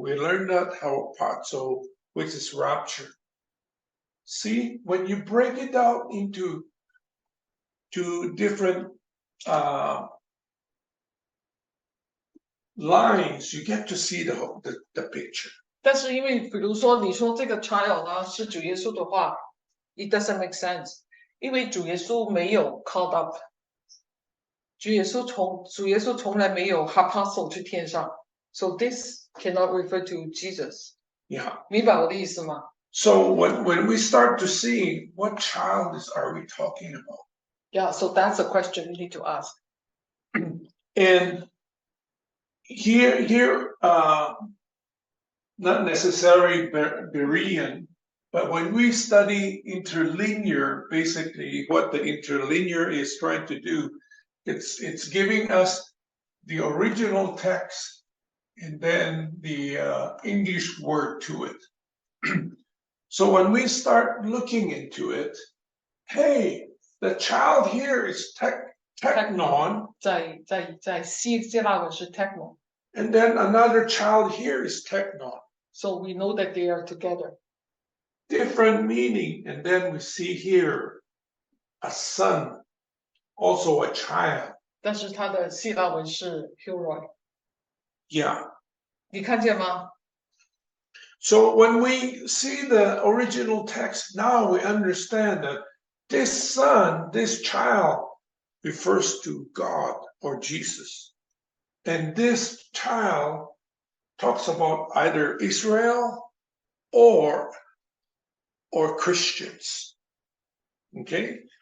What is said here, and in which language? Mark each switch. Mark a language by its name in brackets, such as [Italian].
[English] We learned that harpazo, which is rapture. See, when you break it down into different lines, you get to see the picture. [Chinese] 但是因为比如说你说这个 child 呢是主耶稣的话 ， [English] it doesn't make sense， [Chinese] 因为主耶稣没有 [English] called up， [Chinese] 主耶稣从来没有 harpazo 去天上 ， [English] so this cannot refer to Jesus。 Yeah， [Chinese] 明白我的意思吗？ [English] So when we start to see what child are we talking about? Yeah, so that's a question you need to ask. And here, not necessarily Berean, but when we study interlinear, basically what the interlinear is trying to do, it's giving us the original text and then the English word to it. So when we start looking into it, hey, the child here is teknon. [Chinese] 在希腊文是 technon. [English] And then another child here is teknon. So we know that they are together. Different meaning. And then we see here a son, also a child. [Chinese] 但是它的希腊文是 huroi. [English] Yeah. [Chinese] 你看见吗？ [English] So when we see the original text, now we understand that this son, this child, refers to God or Jesus. And this child talks about either Israel or Christians. Okay?